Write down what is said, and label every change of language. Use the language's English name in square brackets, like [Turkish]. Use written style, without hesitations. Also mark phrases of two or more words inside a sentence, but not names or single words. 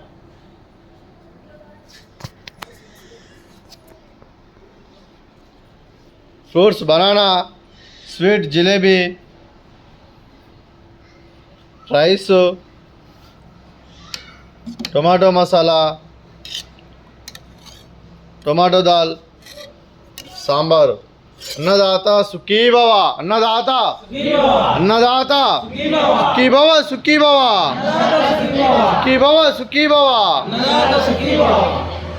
[English] Fruits, banana, sweet jalebi, rice, tomato masala, tomato dal, sambar. [Sanskrit] Annadata Sukhi Bhava, Annadata Annadata Sukhi Bhava, Sukhi Bhava, Sukhi Bhava, Sukhi Bhava.